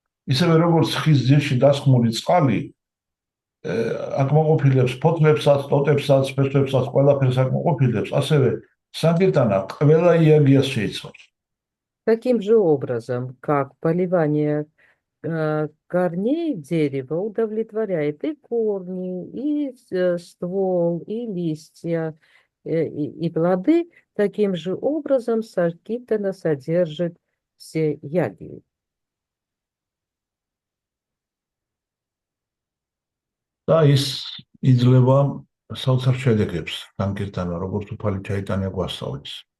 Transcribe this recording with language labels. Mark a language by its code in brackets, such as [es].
[ka] ისევე როგორც ხის ძირში დასხმული წყალი აკმაყოფილებს ფოთლებსაც, ტოტებსაც, ფესვებსაც, ყველაფერს აკმაყოფილებს, ასევე Sankirtana ყველა იაგიას შეიცავს. [ru] Таким же образом, как поливание корней дерева удовлетворяет и корни, и ствол, и листья, и плоды, таким же образом Санкиртана содержит все яги. [ka] და ის იძლევა საოცარ შედეგებს Sankirtana, როგორც უფალი ჩაიტანია გვასწავლის.